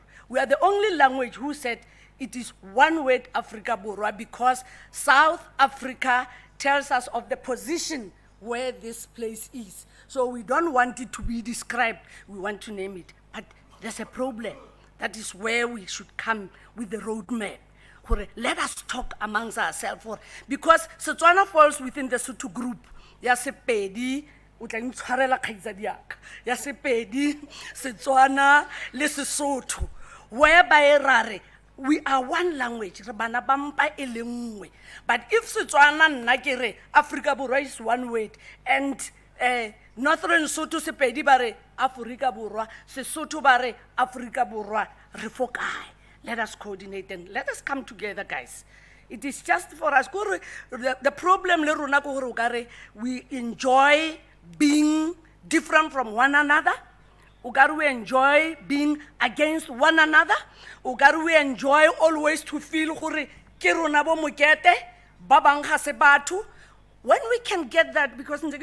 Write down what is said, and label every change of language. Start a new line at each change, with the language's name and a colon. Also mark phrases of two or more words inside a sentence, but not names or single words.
English: We are the only language who said it is one word Afrika Borwa because South Africa tells us of the position where this place is. So we don't want it to be described, we want to name it. But there's a problem. That is where we should come with the roadmap. Let us talk amongst ourselves. Because Setswana falls within the Sotho group.
Tswana: Ya Sepedi, ya Sepedi, Setswana, le Sesotho.
English: Whereby we are one language. But if Setswana nakere, Afrika Borwa is one word, and Northern Sotho Sepedi bare Afrika Borwa, Sesotho bare Afrika Borwa, refokai. Let us coordinate and let us come together, guys. It is just for us. The problem, we enjoy being different from one another. We enjoy being against one another. We enjoy always to feel when we can get that, because Prof.